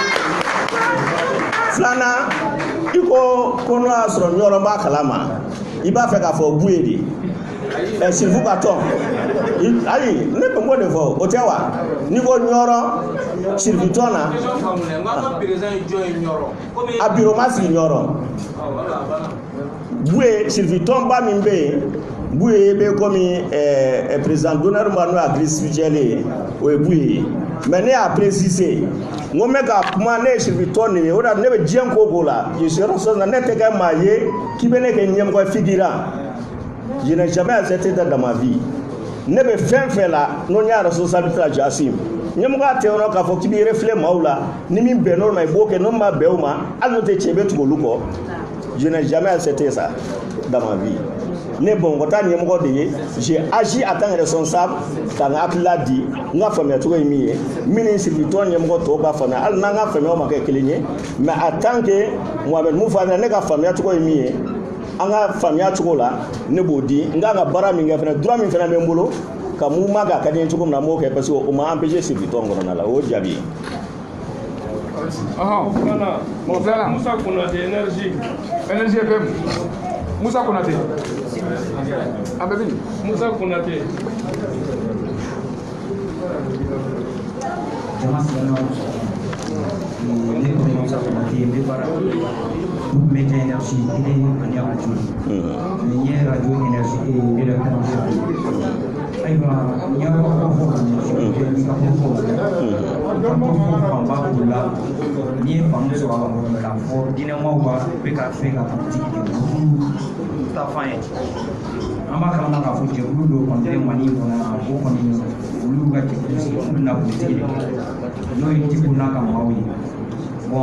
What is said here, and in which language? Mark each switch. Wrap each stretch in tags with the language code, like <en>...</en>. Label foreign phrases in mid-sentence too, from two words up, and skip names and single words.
<bm>filanan i ko n'o y'a sɔrɔ ɲɔrɔ b'a kalama i b'a fɛ k'a fɔ Buye de Sirifu ka tɔn ayi ne bɛ m'o de fɔ o tɛ wa n'i ko ɲɔrɔ Sirifu tɔn na a biro ma sigi ɲɔrɔ Buye Sirifu tɔnba min bɛ yen Buye bɛ komi président d'honneur ma n'o ye Agri spirituel ye o ye Buye mais ne y'a préciser n ko n bɛ ka kuma ne ye Sirifu tɔn nin ye o de la ne bɛ diɲɛ ko o ko la</bm> <fr>je suis responsable</fr> <bm>ne tɛ kɛ maa ye k'i bɛ ne kɛ ɲɛmɔgɔ figurant</bm> <fr>je n'ai jamais accepté ça dans ma vie</fr> <bm>ne bɛ fɛn fɛn la n'o y'a responsabilité la j'assume ɲɛmɔgɔ tɛ yɔrɔ k'a fɔ k'i b'i reflet maaw la ni min bɛnn'o ma i b'o kɛ n'o ma bɛn o ma hali n'o tɛ tiɲɛ i bɛ tugu olu kɔ</bm> <fr>je n'ai jamais accepté ça dans ma vie</fr> <bm>ne Bamakɔ ta ɲɛmɔgɔ de ye</bm> <fr>j'ai agi en tant que responsable</fr> <bm>ka n ka hakilila di n ka faamuyacogo ye min ye min ni Sirifu tɔn ɲɛmɔgɔ tɔw ka faamuya hali n'an ka faamuyaw ma kɛ kelen ye</bm> <fr>mais en tant que</fr> <bm>Mohamed mun fɔ ne ka faamuyacogo ye min ye an ka faamuya cogo la ne b'o di n ka baara min kɛ fana droit min fana bɛ n bolo ka mouvement kɛ a ka di n ye cogo min na n b'o kɛ</bm> <fr>parce que</fr> <bm>o ma empêcher Sirifu tɔn kɔnɔna la o ye jaabi ye. Musa Konate énergie FM Musa Konate Musa Konate</bm> <fr>média énergie il est radio énergie et</fr> <bm>ayiwa n y'a fɔ ka ɲɛ n'i ka fanba b'o la n'i ye faamu sɔrɔ a la k'a fɔ diinɛmaw bɛ ka fɛ ka politiki kɛ olu ta fan ye an b'a kalama k'a fɔ jɛkulu dɔw kɔni tɛ Mali kɔnɔ yan o kɔni olu ka jɛkulu sigi olu bɛna politiki de kɛ n'o ye Diko n'a ka maaw ye bon</bm>